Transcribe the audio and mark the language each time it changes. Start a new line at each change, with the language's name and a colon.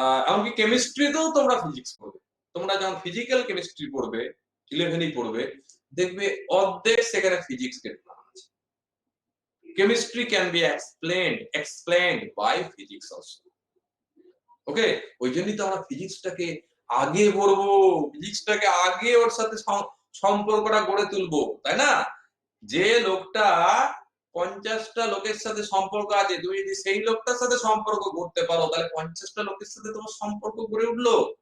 Bangla: এমনকি কেমিস্ট্রিতেও তোমরা ফিজিক্স পড়বে। তোমরা যখন ফিজিক্যাল কেমিস্ট্রি পড়বে, 11ই পড়বে, দেখবে অর্ধেক সেখানে ফিজিক্স কে ঢোকানো আছে।
English: Chemistry can be explained by physics also.
Bangla: ওকে, ওই জন্যই তো আমরা ফিজিক্সটাকে আগে পড়বো, ফিজিক্সটাকে আগে ওর সাথে সম্পর্কটা গড়ে তুলবো, তাই না? যে লোকটা 50টা লোকের সাথে সম্পর্ক আছে, তুমি যদি সেই লোকটার সাথে সম্পর্ক গড়তে পারো, তাহলে 50টা লোকের সাথে তোমার সম্পর্ক গড়ে উঠলো।